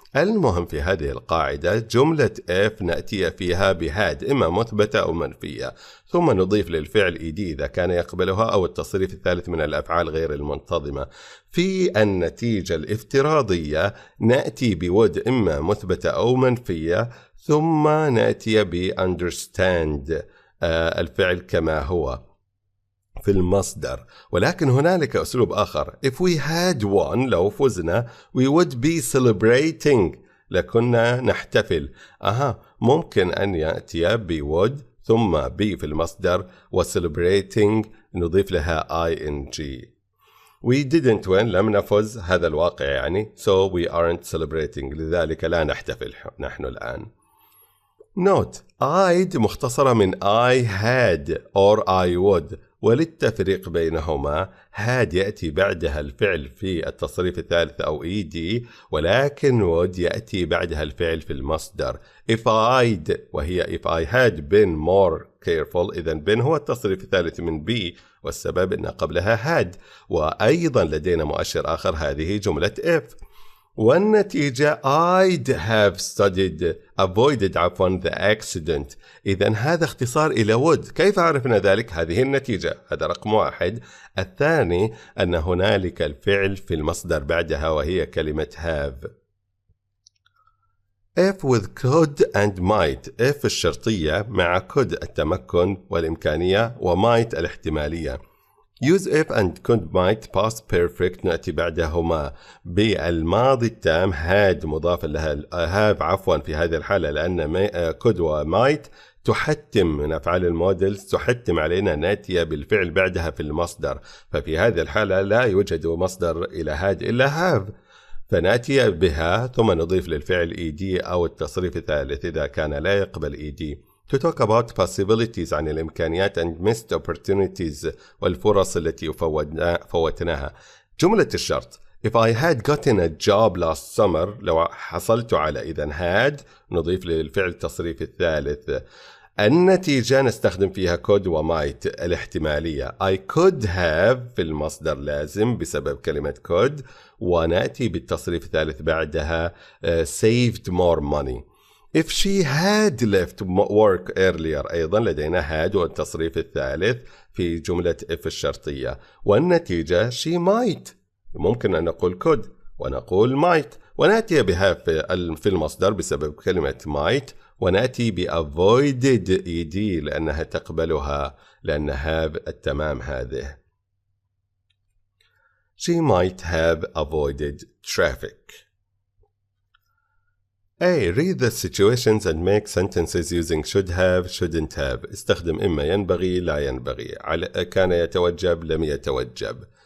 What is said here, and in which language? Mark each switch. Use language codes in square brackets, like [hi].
[ar] المهم في هذه القاعدة جملة if نأتي فيها بهاد إما مثبتة أو منفية، ثم نضيف للفعل ed إذا كان يقبلها أو التصريف الثالث من الأفعال غير المنتظمة. في النتيجة الافتراضية نأتي بود إما مثبتة أو منفية، ثم نأتي ب understand الفعل كما هو في المصدر. ولكن هنالك أسلوب آخر. [en] If we had won [ar] لو فزنا [en] we would be celebrating [ar] لكنا نحتفل. ممكن أن يأتي ب would ثم be في المصدر و celebrating نضيف لها ing. [en] We didn't win [ar] لم نفز، هذا الواقع يعني. [en] So we aren't celebrating [ar] لذلك لا نحتفل نحن الآن. Note I'd مختصرة من I had or I would، وللتفريق بينهما had يأتي بعدها الفعل في التصريف الثالث أو ed، ولكن would يأتي بعدها الفعل في المصدر. [en] If I'd وهي if I had been more careful، إذن been هو التصريف الثالث من be، [ar] والسبب أن قبلها [en] had. [ar] وأيضا لدينا مؤشر آخر، هذه جملة if. [en] والنتيجة I'd have avoided the accident. [ar] إذن هذا اختصار إلى would. كيف عرفنا ذلك؟ هذه النتيجة، هذا رقم 1. الثاني أن هنالك الفعل في المصدر بعدها وهي كلمة have. [en] If with could and might. [ar] If الشرطية مع could التمكن والإمكانية وmight الاحتمالية. [en] Use if and could might past perfect [ar] نأتي بعدهما بالماضي التام had مضاف لها have في هذه الحالة، لأن could و might تحتم من أفعال المودلز، تحتم علينا نأتي بالفعل بعدها في المصدر. ففي هذه الحالة لا يوجد مصدر إلى had إلا have، فنأتي بها ثم نضيف للفعل ed أو التصريف الثالث إذا كان لا يقبل ed. [en] To talk about possibilities [ar] عن الإمكانيات [en] and missed opportunities [ar] والفرص التي فوتناها. جملة الشرط [en] If I had gotten a job last summer [ar] لو حصلت على، إذن had نضيف للفعل التصريف الثالث. النتيجة نستخدم فيها could و might الاحتمالية. I could have في المصدر لازم بسبب كلمة could، ونأتي بالتصريف الثالث بعدها [en] saved more money. If she had left work earlier [ar] أيضا لدينا had والتصريف الثالث في جملة if الشرطية. [en] والنتيجة she might. [ar] ممكن أن نقول could ونقول might، ونأتي بها في المصدر بسبب كلمة might، ونأتي avoided ed لأنها تقبلها، لأن have التمام هذه. [en] She might have avoided traffic. A. Read the situations and make sentences using should have, shouldn't have. [ar] استخدم إما ينبغي لا ينبغي، كان يتوجب لم يتوجب.